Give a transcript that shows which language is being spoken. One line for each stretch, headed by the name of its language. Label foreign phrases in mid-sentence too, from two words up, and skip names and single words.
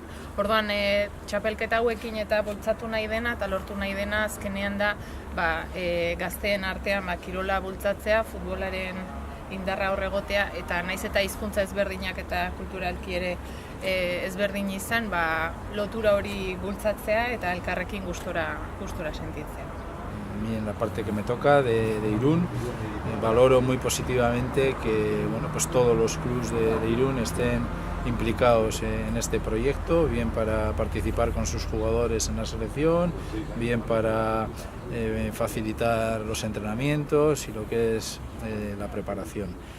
Basque: Orduan, txapelketa hauekin eta bultzatu nahi dena eta lortu nahi dena azkenean da gazteen artean kirola bultzatzea, futbolaren indarra hor egotea, eta naiz eta hizkuntza ezberdinak eta kulturalki ere ezberdin izan, lotura hori bultzatzea eta elkarrekin gustora sentitzea.
Spanish: A mí en la parte que me toca de Irún, valoro muy positivamente que todos los clubes de Irún estén implicados en este proyecto, bien para participar con sus jugadores en la selección, bien para facilitar los entrenamientos y lo que es la preparación.